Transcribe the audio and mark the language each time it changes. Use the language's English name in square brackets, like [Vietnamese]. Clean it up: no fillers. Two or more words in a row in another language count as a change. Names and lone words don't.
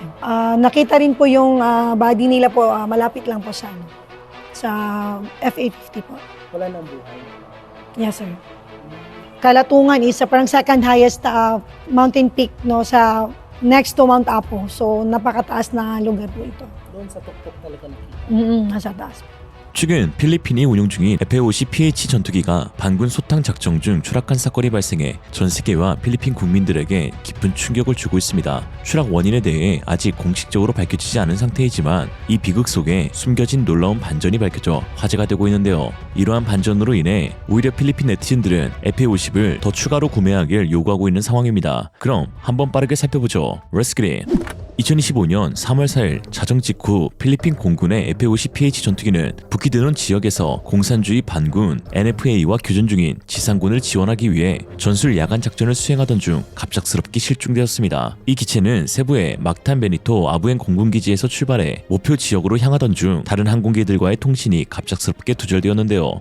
[Filipino] Nakita rin po yung body nila po, malapit lang po sa FA-50 po. Wala nang buhay. [English] Yes, sir. Kalatungan is parang second highest mountain peak [Filipino] no, sa [English] next to Mount Apo. [Filipino] So, napakataas na lugar po ito. Doon sa tuktok talaga nakita. Nasa taas. [Korean] 최근 필리핀이 운용 중인 F-50PH 전투기가 반군 소탕 작전 중 추락한 사건이 발생해 전 세계와 필리핀 국민들에게 깊은 충격을 주고 있습니다. 추락 원인에 대해 아직 공식적으로 밝혀지지 않은 상태이지만 이 비극 속에 숨겨진 놀라운 반전이 밝혀져 화제가 되고 있는데요. 이러한 반전으로 인해 오히려 필리핀 네티즌들은 F-50을 더 추가로 구매하길 요구하고 있는 상황입니다. 그럼 한번 빠르게 살펴보죠. [English] Let's get it! [Korean] 2025년 3월 4일 자정 직후 필리핀 공군의 F-50PH 전투기는 북히드론 지역에서 공산주의 반군 NFA와 교전 중인 지상군을 지원하기 위해 전술 야간 작전을 수행하던 중 갑작스럽게 실종되었습니다. 이 기체는 세부의 막탄 베니토 아부엔 공군기지에서 출발해 목표 지역으로 향하던 중 다른 항공기들과의 통신이 갑작스럽게 두절되었는데요.